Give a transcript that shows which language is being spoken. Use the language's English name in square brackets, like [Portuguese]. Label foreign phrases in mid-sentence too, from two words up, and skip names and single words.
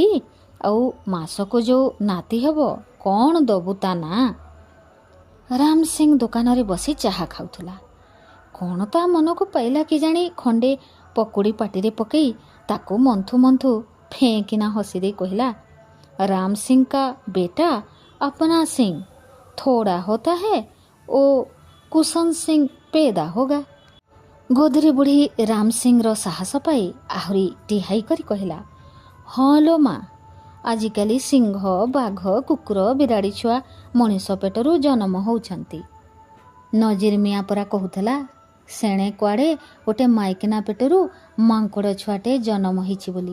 [Odia] ଆଉ ମାସକୁ ଯେଉଁ ନାତି ହେବ କ'ଣ ଦେବୁ ତା ନାଁ? ରାମ ସିଂ ଦୋକାନରେ ବସି ଚାହା ଖାଉଥିଲା। କ'ଣ ତା ମନକୁ ପାଇଲା କେଜାଣି ଖଣ୍ଡେ ପକୁଡ଼ି ପାଟିରେ ପକେଇ ତାକୁ ମନ୍ଥୁ ମନ୍ଥୁ ଫେଁକିନା ହସି ଦେଇ କହିଲା, [Hindi] राम सिंह का बेटा अपना सिंह थोड़ा होता है ओ कुशन सिंह पैदा होगा। [Odia] ଗୋଦରୀ ବୁଢ଼ୀ ରାମ ସିଂର ସାହସ ପାଇ ଆହୁରି ଟିହାଇ କରି କହିଲା, ହଁ ଲୋ ମା, ଆଜିକାଲି ସିଂହ, ବାଘ, କୁକୁର, ବିରାଡ଼ି ଛୁଆ ମଣିଷ ପେଟରୁ ଜନ୍ମ ହେଉଛନ୍ତି। ନଜିର ମିଆଁ ପରା କହୁଥିଲା ସେଣେ କୁଆଡ଼େ ଗୋଟେ ମାଇକିନା ପେଟରୁ ମାଙ୍କଡ଼ ଛୁଆଟେ ଜନ୍ମ ହେଇଛି ବୋଲି।